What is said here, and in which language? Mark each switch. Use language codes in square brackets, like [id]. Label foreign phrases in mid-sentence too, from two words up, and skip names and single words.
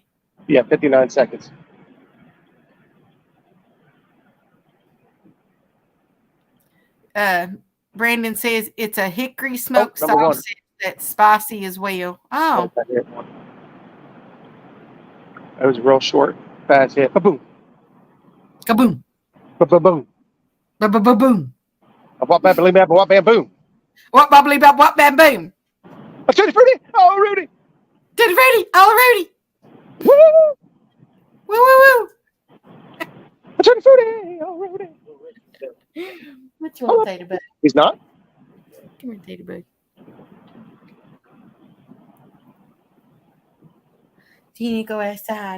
[en] Yeah, 59 seconds. Brandon says it's a hickory smoked number one. sausage that's spicy as well. Oh, That was a real short, fast hit. Ba-boom. kaboom, Ba-ba-boom. ba-ba-ba-boom. What bam, bam, bam, what bam, boom. What bubbly bub, what bam boom. Oh, Tutti Frutti. Oh, Rudy. Tutti Frutti, oh Rudy. Woo, woo, Woo woo woo. woo. Tutti Frutti. Oh, Rudy. What's wrong, Tater Bug? He's not? Come here, Tater Bug. Do you need to go outside?